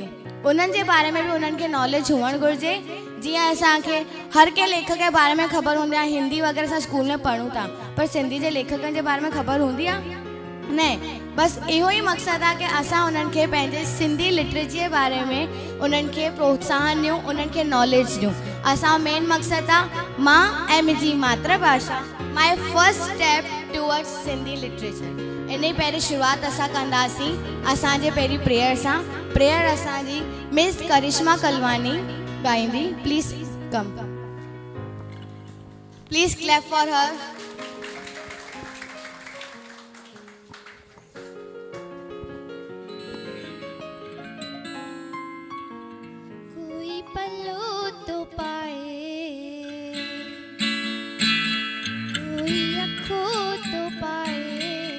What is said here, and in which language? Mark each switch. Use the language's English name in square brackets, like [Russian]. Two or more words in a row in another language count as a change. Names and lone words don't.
[Sindhi] उन्हनि जे बारे में बि उन्हनि खे नॉलेज हुअणु घुरिजे। जीअं असांखे हर कंहिं लेखक जे बारे में ख़बर हूंदी आहे, हिंदी वग़ैरह असां स्कूल में पढ़ूं था, पर सिंधी जे लेखकनि जे बारे में ख़बर हूंदी आहे न। बसि इहो ई मक़सदु आहे कि असां उन्हनि खे पंहिंजे [English] Sindhi literature [Sindhi] जे बारे में उन्हनि खे प्रोत्साहन ॾियूं, उन्हनि खे नॉलेज ॾियूं। असां मेन मक़सदु आहे मां ऐं मुंहिंजी मातृभाषा, [English] My first step towards Sindhi literature. [Sindhi] इन ई पहिरीं शुरूआति असां कंदासीं असांजे पहिरीं प्रेयर सां। प्रेयर असांजी मिस करिश्मा कलवानी ॻाईंदी। [English] Please come, please clap for her. [Sindhi] पल्लो तो पाए, कोई अखों तो पाए,